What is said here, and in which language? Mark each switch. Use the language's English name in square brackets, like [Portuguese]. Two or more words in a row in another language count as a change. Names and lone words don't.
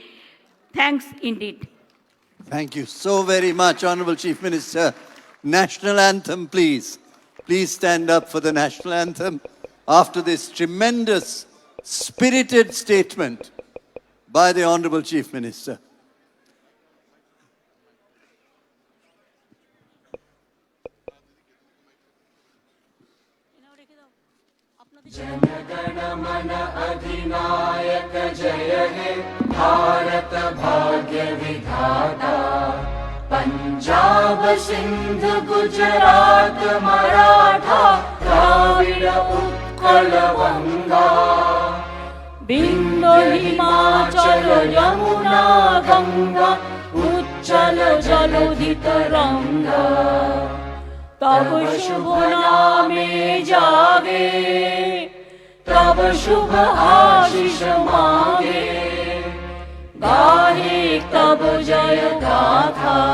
[English] Thanks indeed. Thank you so very much, Honorable Chief Minister. National anthem, please. Please stand up for the national anthem after this tremendous, spirited statement by the Honorable Chief Minister. [Bangla] জনগণ মন অধিনায়ক জয় হে ভারত ভাগ্য বিধাতা পঞ্জাব সিন্ধ গুজরাট মরাঠা দ্রাবিড় উৎকল গঙ্গা বিন্দু হিমাচল যমুনা গঙ্গা উচ্চল জলধি তরঙ্গা তব শুভ নামে জাগে তব শুভ আশিষ মাঙ্গে গাহে তব জয় গাথা